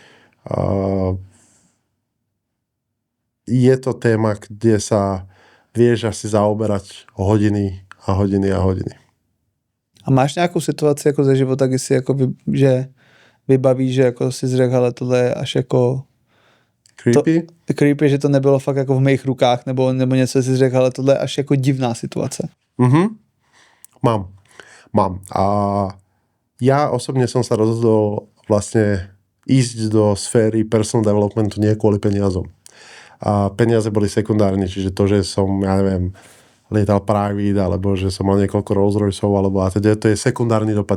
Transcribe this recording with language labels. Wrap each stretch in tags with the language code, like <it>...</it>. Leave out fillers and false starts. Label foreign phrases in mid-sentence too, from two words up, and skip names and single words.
<sk>Je to téma, kde sa vieš asi zaoberať hodiny a hodiny a hodiny.</sk> <cs>A máš nějakou situaci jako ze života, kdy si jako že vybavíš, že jako si řekl, ale tohle je až jako Creepy? creepy, že to nebylo fakt jako v mých rukách, nebo něco si řekl, ale tohle je až jako divná situace. Mám.</cs> <sk>A ja osobne som sa rozhodol vlastne ísť do sféry</sk> <en>personal developmentu</en> <sk>nie kvôli peniazom. A peniaze boli sekundárne, čiže to, že som, ja neviem, lietal private, alebo že som mal niekoľko Rolls Royceov, alebo a teda to je sekundárny dopad.</sk>